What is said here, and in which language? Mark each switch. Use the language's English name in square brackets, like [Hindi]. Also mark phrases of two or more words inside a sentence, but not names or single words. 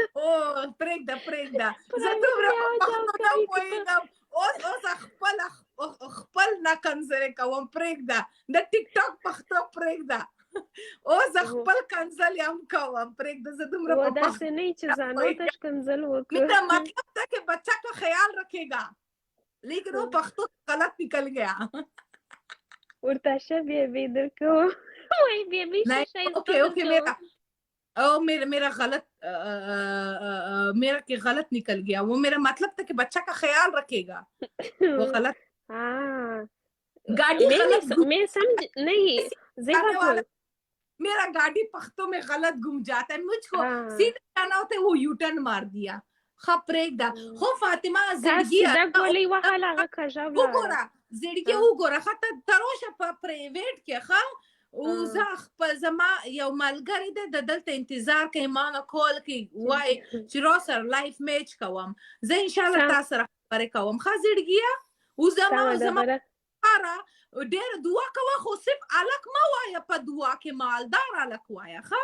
[Pashto] پرېږده زه دومره په پښتو نه پوهېږم اوس خپل نه کنځلې کوم پرېږده د ټیک ټاک پښتو پرېږده اوس خپل کنځل هم کوم پرېږده زه دومره په پښتو داسې نه چې ځانو ته کنځل وکړو [Urdu] میرا مطلب تھا کہ بچہ کا خیال رکھے گا لیکن وہ پختو غلط نکل گیا [Pashto] ورته شه بیبي درکوم وای بیبي [Urdu] اوکے میرا غلط میرا کہ غلط نکل گیا وہ میرا مطلب تھا کہ بچہ کا خیال رکھے گا وہ غلط گاڑی غلط میں سمجھ نہیں میرا گاڑی پختوں میں غلط گم جاتا ہے مجھ کو سیدھا جانا ہوتا ہے وہ یو ٹرن مار دیا [Pashto] پرېږده خو فاطمه زړګي وګوره ښه ته راشه په پرایویټ کې ښه زه خپل زما یو ملګری دی د دلته انتظار کوي ما نه کال کوي وایي چې راسره [English] life match [Pashto] کوم زه انشاءالله تا سره خبرې کوم ښه زړګیه اوس زما لپاره ډېره دعا کوه خو صرف هلک مه وایه په دعا کې مالدار هلک وایه ښه